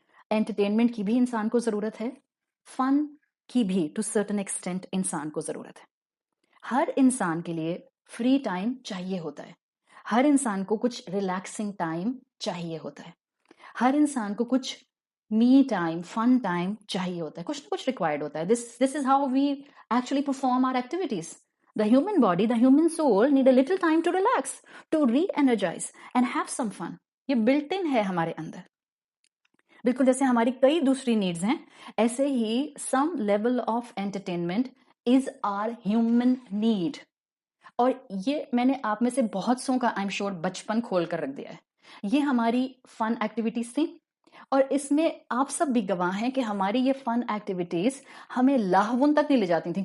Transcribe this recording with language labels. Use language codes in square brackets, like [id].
[ur] Entertainment کی بھی انسان کو ضرورت ہے، فن کی بھی [en] to certain extent [ur] انسان کو ضرورت ہے. ہر انسان کے لیے فری ٹائم چاہیے ہوتا ہے، ہر انسان کو کچھ ریلیکسنگ ٹائم چاہیے ہوتا ہے، ہر انسان کو کچھ می ٹائم، فن ٹائم چاہیے ہوتا ہے، کچھ نہ کچھ ریکوائرڈ ہوتا ہے. [en] This is how we actually perform our activities. The human body, the human soul need a little time to relax, to re-energize and have some fun. [ur] یہ built in ہے ہمارے اندر. بالکل جیسے ہماری کئی دوسری نیڈز ہیں، ایسے ہی [en] some level of entertainment is our human need. [ur] اور یہ میں نے آپ میں سے بہت سو کا [en] I'm sure [ur] بچپن کھول کر رکھ دیا ہے. یہ ہماری فن ایکٹیویٹیز تھیں، اور اس میں آپ سب بھی گواہ ہیں کہ ہماری یہ فن ایکٹیویٹیز ہمیں لاہون تک نہیں لے جاتی تھیں.